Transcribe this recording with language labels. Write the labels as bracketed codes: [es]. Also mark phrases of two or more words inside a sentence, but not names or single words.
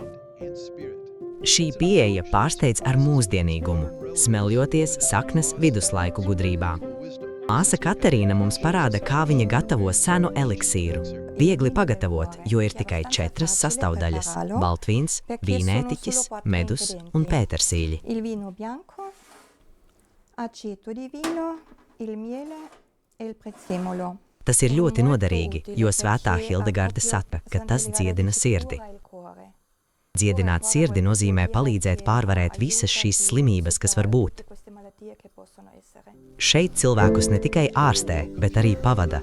[lv] Šī pieeja pārsteidz ar mūsdienīgumu, smeljoties saknes viduslaiku gudrībā. Māsa Katerīna mums parāda, kā viņa gatavo senu eliksīru. Viegli pagatavot, jo ir tikai 4 sastāvdaļas – baltvīns, vīnētiķis, medus un pētersīļi. [it] Il vino bianco, aceto di vino, il miele e il prezzemolo. [lv] Tas ir ļoti noderīgi, jo svētā Hildegarde saka, ka tas dziedina sirdi. Dziedināt sirdi nozīmē palīdzēt pārvarēt visas šīs slimības, kas var būt. Šeit cilvēkus ne tikai ārstē, bet arī pavada.